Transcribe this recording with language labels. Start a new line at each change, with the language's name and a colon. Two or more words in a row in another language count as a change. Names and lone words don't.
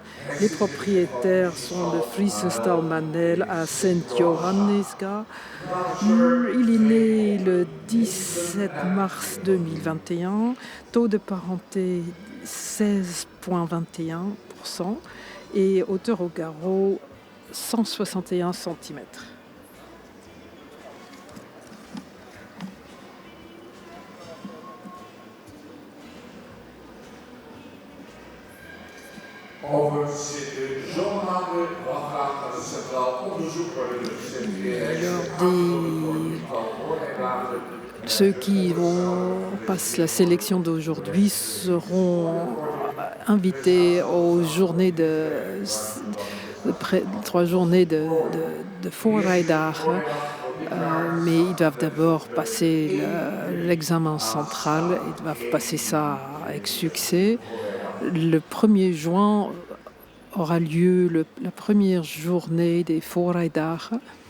French: Les propriétaires sont de Friesenstal Manel à Sint-Johannisga. Il est né le 17 mars 2021. Taux de parenté 16,21% et hauteur au garrot 161 cm.
Dutch: Overigens zit John Hande wat graag naar het Centraal Onderzoek worden
French: Ceux qui passent la sélection d'aujourd'hui seront invités aux journées de 3 journées de voorrijdagen. Mais ils doivent d'abord passer l'examen central, ils doivent passer ça avec succès. Le 1er juin aura lieu la première journée des voorrijdagen.